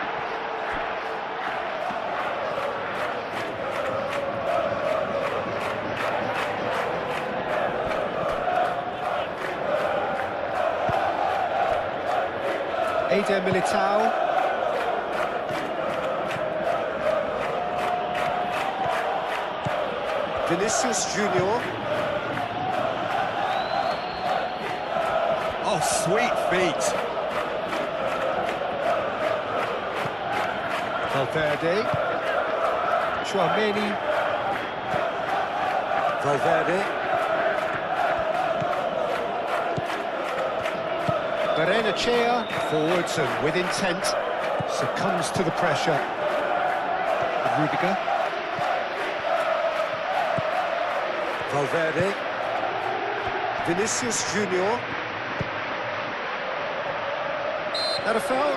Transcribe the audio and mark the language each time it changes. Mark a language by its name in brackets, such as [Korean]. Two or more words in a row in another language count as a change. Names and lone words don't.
[English] Eder Militao. Vinicius Junior. Oh, sweet feet. Valverde. Chouameni. Valverde. Berenachea, forwards and with intent, succumbs to the pressure. Rudiger. Valverde. Vinicius Junior. That a foul?